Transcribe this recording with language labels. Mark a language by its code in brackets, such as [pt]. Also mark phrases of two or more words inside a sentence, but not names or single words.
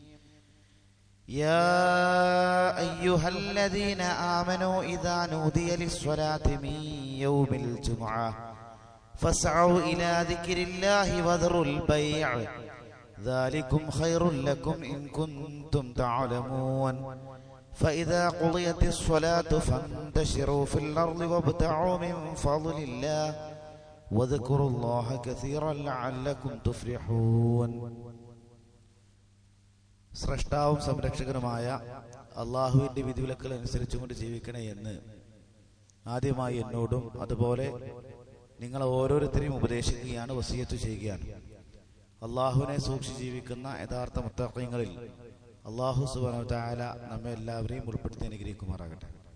[ar] يا أيها الذين آمنوا إذا نودي للصلاة من يوم الجمعة فاسعوا إلى ذكر الله وذروا البيع ذلكم خير لكم إن كنتم تعلمون فإذا قضيت الصلاة فانتشروا في الأرض وابتغوا من فضل الله واذكروا الله كثيرا لعلكم تفلحون [ml] സ്രഷ്ടാവും സംരക്ഷകനുമായ അള്ളാഹുവിൻ്റെ വിധിവിലക്കുകൾ അനുസരിച്ചുകൊണ്ട് ജീവിക്കണേ എന്ന് ആദ്യമായി എന്നോടും അതുപോലെ നിങ്ങൾ ഓരോരുത്തരെയും ഉപദേശിക്കുകയാണ്, വസിയത്ത് ചെയ്യുകയാണ്. അള്ളാഹുവിനെ സൂക്ഷിച്ച് ജീവിക്കുന്ന യഥാർത്ഥ മുത്തഖീങ്ങളിൽ അള്ളാഹു [ar] سبحانه وتعالى [ml] നമ്മെ എല്ലാവരെയും ഉൾപ്പെടുത്തി അനുഗ്രഹിക്കുമാറാകട്ടെ.